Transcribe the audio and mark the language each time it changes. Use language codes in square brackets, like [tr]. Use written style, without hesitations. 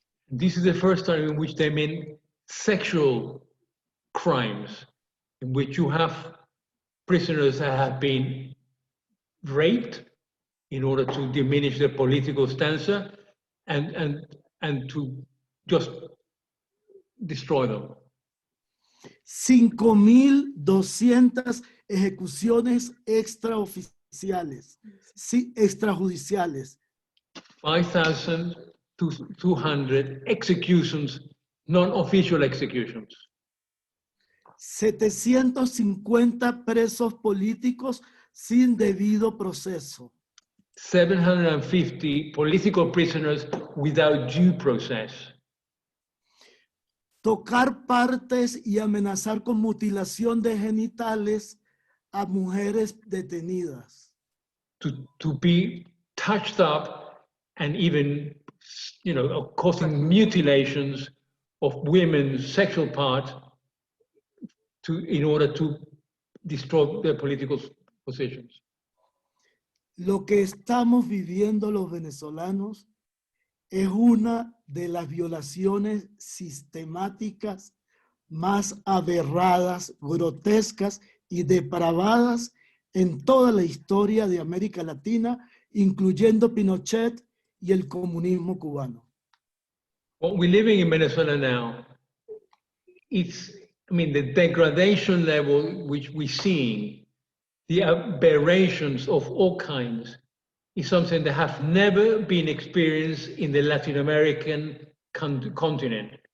[en] This is the first time in which they mean sexual crimes, in which you have prisoners that have been raped in order to diminish their political stance and to just destroy them. [es] 5.200 ejecuciones extraoficiales, sí, extrajudiciales, [en] 5,200 executions, non-official executions, [es] 750 presos políticos sin debido proceso, [en] 750 political prisoners without due process, [es] tocar partes y amenazar con mutilación de genitales a mujeres detenidas, [en] to be touched up and even, causing mutilations of women's sexual parts in order to destroy their political positions. [es] Lo que estamos viviendo los venezolanos es una de las violaciones sistemáticas más aberradas, grotescas y depravadas en toda la historia de América Latina, incluyendo Pinochet y el comunismo cubano. [en] What we're living in Venezuela now, the degradation level which we're seeing, the aberrations of all kinds, is something that have never been experienced in the Latin American continent.